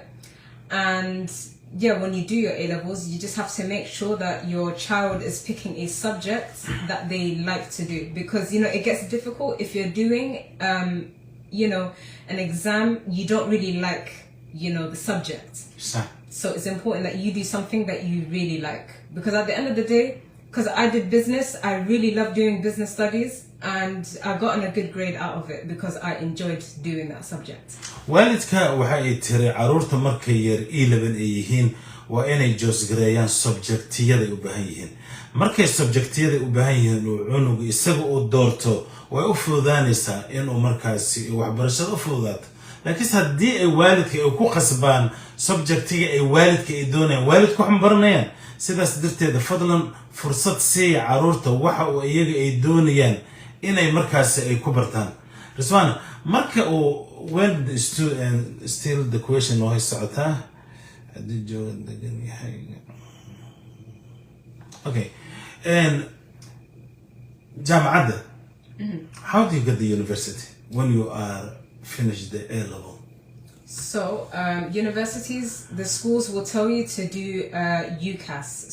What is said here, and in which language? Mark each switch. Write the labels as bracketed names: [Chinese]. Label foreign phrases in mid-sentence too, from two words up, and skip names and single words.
[English] And yeah, when you do your A levels, you just have to make sure that your child is picking a subject that they like to do, because it gets difficult if you're doing an exam you don't really like the subject. So it's important that you do something that you really like, because at the end of the day, because I did business, I really love doing business studies, and I gotten a good grade out of it because I enjoyed doing that subject. [Somali] waalidka waxa ay tiri caruurta markay yar E11 ay yihiin waa inay joosgareeyaan subjectiyada ay u baahan yihiin markay subjectiyada u baahan yihiin oo cunugu isaga uu doorto way u fududaanaysaa inuu markaasi waxbarashada u fududaato laakiin haddii ay waalidka ay ku qasbaan subjectiga ay waalidka ay doonayaan waalidku waxaan baranayaan sidaas darteeda fadlan fursad siiya caruurta waxa uu iyaga ay doonayaan inay markaasi ay ku bartaan. [English] Rizwana, [Somali] marka uu [English] when the student still the question [Somali] oo socota [English] okay, and jaamacada, how do you get the university when you are finished the A level? So universities, the schools will tell you to do UCAS.